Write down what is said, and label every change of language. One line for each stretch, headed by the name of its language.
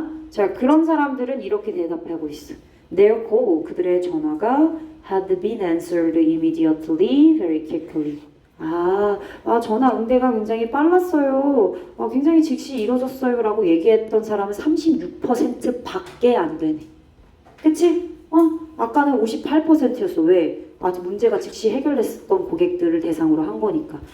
Korean: 자, 그런 사람들은 이렇게 대답하고 있어.
English: Their call,
Korean: 그들의 전화가
English: had been answered immediately, very quickly.
Korean: 전화 응대가 굉장히 빨랐어요. 굉장히 즉시 이루어졌어요. 라고 얘기했던 사람은 36%밖에 안 되네. 그치? 아까는 58%였어. 왜? 아직 문제가 즉시 해결됐었던 고객들을 대상으로 한 거니까.